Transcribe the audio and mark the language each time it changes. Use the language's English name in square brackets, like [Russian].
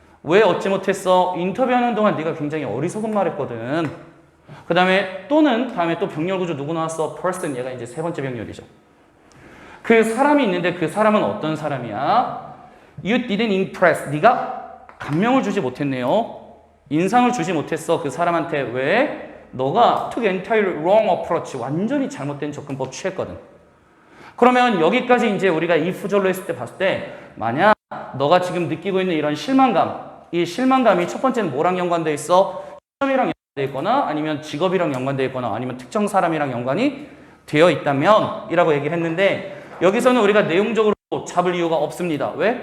[Korean] 왜 얻지 못했어? 인터뷰하는 동안 네가 굉장히 어리석은 말 했거든. 그 다음에 또는 다음에 또 병렬 구조 누구 나왔어? [English] person. [Korean] 얘가 이제 세 번째 병렬이죠. 그 사람이 있는데 그 사람은 어떤 사람이야? [English] You didn't impress. [Korean] 네가 감명을 주지 못했네요. 인상을 주지 못했어. 그 사람한테. 왜? 너가 [English] took entirely wrong approach. [Korean] 완전히 잘못된 접근법 취했거든. 그러면 여기까지 이제 우리가 if절로 했을 때 봤을 때 만약 너가 지금 느끼고 있는 이런 실망감, 이 실망감이 첫 번째는 뭐랑 연관돼 있어? 시험이랑 연관돼 있거나 아니면 직업이랑 연관돼 있거나 아니면 특정 사람이랑 연관이 되어 있다면 이라고 얘기를 했는데 여기서는 우리가 내용적으로 잡을 이유가 없습니다. 왜?